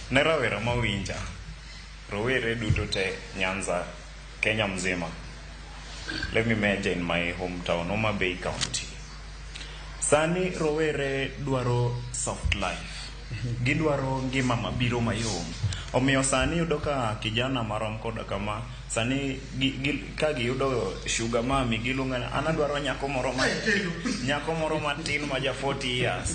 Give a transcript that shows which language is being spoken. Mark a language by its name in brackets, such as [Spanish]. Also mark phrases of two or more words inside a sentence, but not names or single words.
[Luo (Kenya and Tanzania)] Ne rawera mawinja, rowere duto te Nyanza, Kenya mzima. [English] Let me imagine in my hometown, Homa Bay County. [Luo (Kenya and Tanzania)] Sani rowere dwaro [English] soft life. [Luo (Kenya and Tanzania)] Gidwaro ngima mabiro mayom. Omiyo sani yudo ka kijana marom koda kama, sani ka giyudo [English] sugar mami [Luo (Kenya and Tanzania)] gilungana, anadwaro nyako moro matin ma ja 40 years.